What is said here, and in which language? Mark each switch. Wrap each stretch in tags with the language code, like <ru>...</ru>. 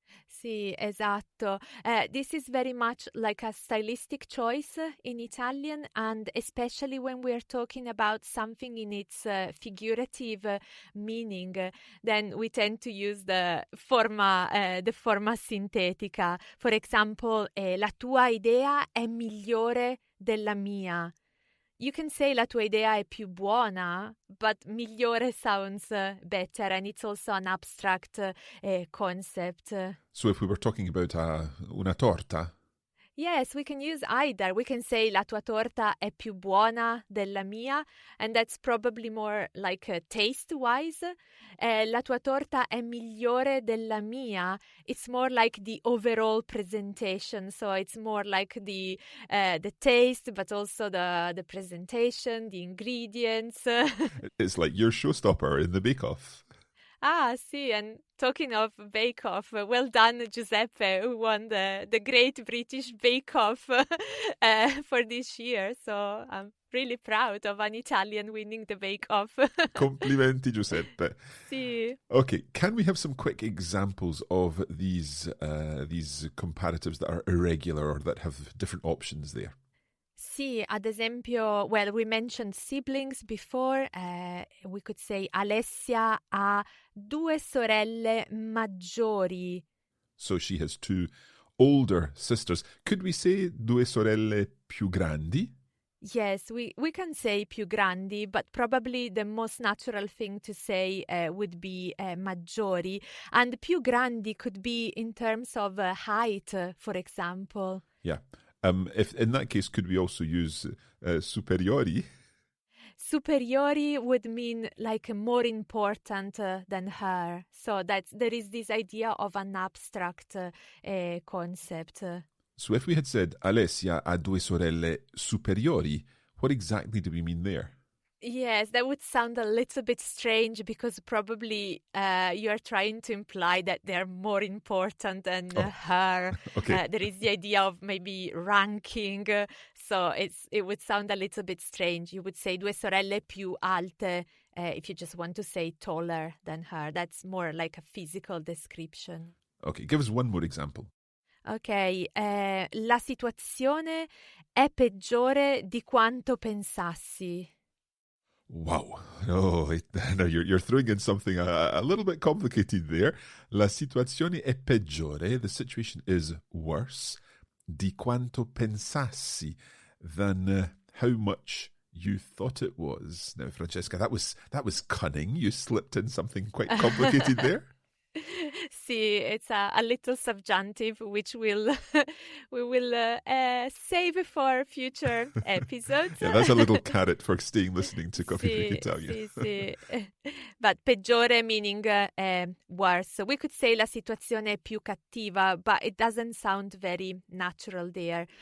<it>Sì, esatto.</it> <en>This is very much like a stylistic choice in Italian, and especially when we're talking about something in its figurative meaning, then we tend to use the forma sintetica. For example,</en> <it>la tua idea è migliore della mia.</it> <en>You can say</en> <it>la tua idea è più buona,</it> <en>but migliore sounds better, and it's also an abstract concept. So if we were talking about</en> <it>una torta?</it> <en>Yes, we can use either. We can say</en> <it>la tua torta è più buona della mia,</it> <en>and that's probably more like taste-wise.</en> <it>La tua torta è migliore della mia.</it> <en>It's more like the overall presentation, so it's more like the taste, but also the presentation, the ingredients. It's like your showstopper in the bake-off. Ah, sì, and talking of Bake Off, well done, Giuseppe, who won the Great British Bake Off for this year. So I'm really proud of an Italian winning the Bake Off.</en> <it>Complimenti, Giuseppe. Sì.</it> <en>Okay, can we have some quick examples of these comparatives that are irregular or that have different options there?</en> <it>Sì, ad esempio,</it> <en>well, we mentioned siblings before. We could say</en> <it>Alessia ha 2 sorelle maggiori.</it> <en>So she has 2 older sisters. Could we say</en> <it>2 sorelle più grandi?</it> <en>Yes, we can say</en> <it>più grandi,</it> <en>but probably the most natural thing to say would be maggiori. And più grandi could be in terms of height, for example. Yeah. If in that case, could we also use superiori? Superiori would mean like more important than her. So there is this idea of an abstract concept. So if we had said</en> <it>Alessia ha 2 sorelle superiori,</it> <en>what exactly do we mean there? Yes, that would sound a little bit strange because probably you're trying to imply that they're more important than her. Okay. There is the idea of maybe ranking, so it would sound a little bit strange. You would say</en> <it>2 sorelle più alte</it> <en>if you just want to say taller than her. That's more like a physical description. Okay, give us one more example.</en> <it>Ok, la situazione è peggiore di quanto pensassi.</it> <en>Wow. Oh, no, you're throwing in something a little bit complicated there.</en> <it>La situazione è peggiore.</it> <en>The situation is worse.</en> <it>Di quanto pensassi.</it> <en>Than how much you thought it was. Now, Francesca, that was cunning. You slipped in something quite complicated there. Sì, it's a little subjunctive, which we will save for future episodes. Yeah, that's a little carrot for staying listening to Coffee Break Italian. Sì. But peggiore meaning worse. We could say</en> <it>la situazione è più cattiva,</it> <en>but it doesn't sound very natural there.</en>